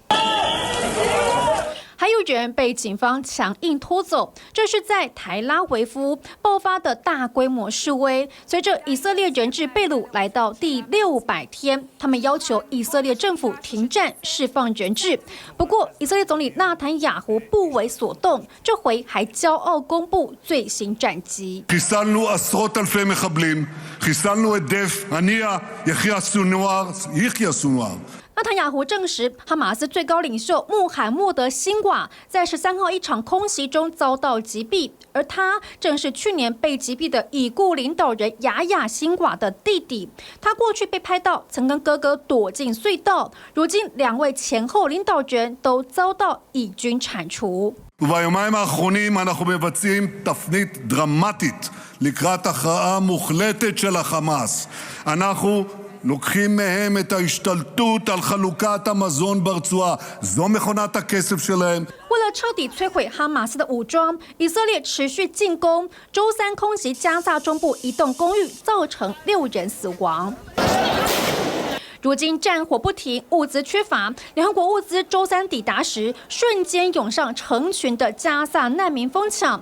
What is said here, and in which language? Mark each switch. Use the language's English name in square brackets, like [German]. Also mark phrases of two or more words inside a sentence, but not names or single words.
[Chinese] 还有人被警方强硬拖走，这是在台拉维夫爆发的大规模示威。随着以色列人质被掳来到第600天，他们要求以色列政府停战，释放人质。不过，以色列总理纳坦雅胡不为所动，这回还骄傲公布最新战绩。 [Hebrew] חיסלנו עשרות אלפי מחבלים, חיסלנו את דף, הנייה, יחיא סנואר. [Chinese] 纳坦雅胡证实，哈马斯最高领袖穆罕默德辛寡在13号一场空袭中遭到击毙，而他正是去年被击毙的已故领导人雅雅辛寡的弟弟。他过去被拍到曾跟哥哥躲进隧道，如今2位前后领导人都遭到以军铲除。 [Hebrew] וביומיים האחרונים אנחנו מבצעים תפנית דרמטית לקראת הכרעה מוחלטת של החמאס. אנחנו לוקחים מהם את ההשתלטות על חלוקת המזון ברצועה. זו מכונת הכסף שלהם. [Chinese] 为了彻底摧毁哈马斯的武装，以色列持续进攻。周3空袭加萨中部一栋公寓，造成6人死亡。如今战火不停，物资缺乏。联合国物资周3抵达时，瞬间涌上成群的加萨难民疯抢。